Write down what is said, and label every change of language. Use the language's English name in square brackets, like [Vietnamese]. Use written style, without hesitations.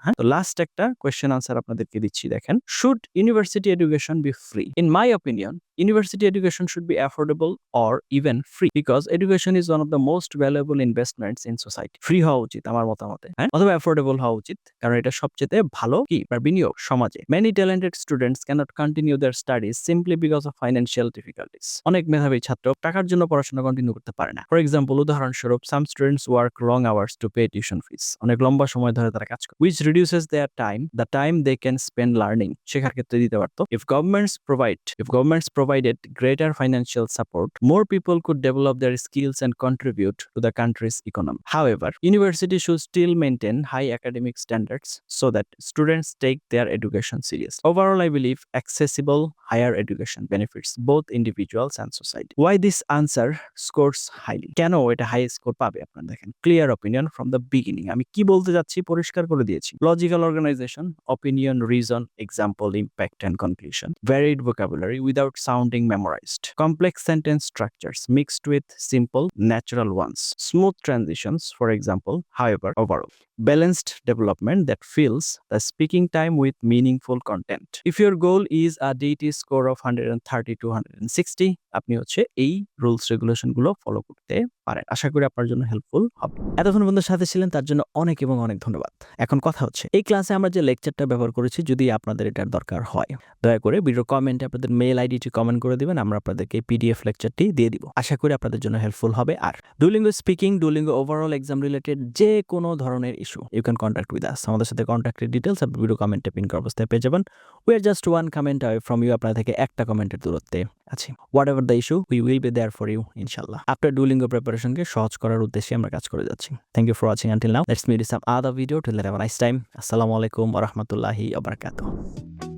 [Bangla] হ্যাঁ, তো লাস্ট একটা কোয়েশ্চেন আনসার আপনাদেরকে দিচ্ছি, দেখেন। [English] Should university education be free? In my opinion, university education should be affordable or even free because education is one of the most valuable investments in society. [Bangla] Free হওয়া উচিত আমার মতামতে, হ্যাঁ, অথবা affordable হওয়া উচিত, কারণ এটা সবচেয়ে ভালো কি বিনিয়োগ সমাজে। [English] Many talented students cannot continue their studies simply because of financial difficulties. [Bangla] অনেক মেধাবী ছাত্র টাকার জন্য পড়াশোনা কন্টিনিউ করতে পারে না। [English] for example, [Bangla] উদাহরণস্বরূপ, [English] some students work long hours to pay tuition fees. [Bangla] অনেক লম্বা সময় ধরে তারা কাজ করে, [English] which reduces their time, the time they can spend learning. [Bangla] শেখার ক্ষেত্রে দিতে পারতো। [English] If governments provided greater financial support, more people could develop their skills and contribute to the country's economy. However, universities should still maintain high academic standards so that students take their education seriously. Overall, I believe accessible higher education benefits both individuals and society. Why this answer scores highly? [Bangla] কেন এটা high score পাবে? আপনারা দেখেন, [English] Clear opinion from the beginning. [Bangla] আমি কি বলতে যাচ্ছি পরিষ্কার করে দিয়েছি। [English] Logical organization, opinion, reason, example, impact and conclusion. Varied vocabulary without sounding memorized. Complex sentence structures mixed with simple, natural ones. Smooth transitions, for example, however, overall. Balanced development that fills the speaking time with meaningful content. If your goal is a DET score of 130 to 160, [Bangla] আপনি হচ্ছে এই rules regulation গুলো follow করতে পারেন। আশা করি আপনার জন্য helpful হবে। এতক্ষণ বন্ধুর সাথে ছিলেন, তার জন্য অনেক এবং অনেক ধন্যবাদ। এখন কথা হচ্ছে, এই ক্লাসে আমরা যে লেকচারটা ব্যবহার করেছি, যদি আপনাদের এটার দরকার হয়, দয়া করে ভিডিও কমেন্টে আপনাদের মেল আইডিটি কমেন্ট করে দিবেন, আমরা আপনাদেরকে পিডিএফ লেকচারটি দিয়ে দিব। আশা করি আপনাদের জন্য হেল্পফুল হবে। আর Duolingo speaking, Duolingo overall exam related যে কোনো ধরনের [English] issue, you can contact with us. [Bangla] আমাদের সাথে কন্ট্যাক্টের ডিটেইলস আপনি ভিডিও কমেন্টে পিন করা অবস্থায় পেয়ে যাবেন। [English] We are just one comment away from you, [Bangla] আপনার থেকে একটা কমেন্টের দূরত্বে আছি। [English] Whatever the issue, we will be there for you ইনশাআল্লাহ। [Bangla] আপনার Duolingo প্রিপারেশনকে সহজ করার উদ্দেশ্যে আমরা কাজ করে যাচ্ছি। [English] Thank you for watching until now. Let's meet in some other video. Till then, have a nice time. Assalamu alaikum wa rahmatullahi wa barakatuh.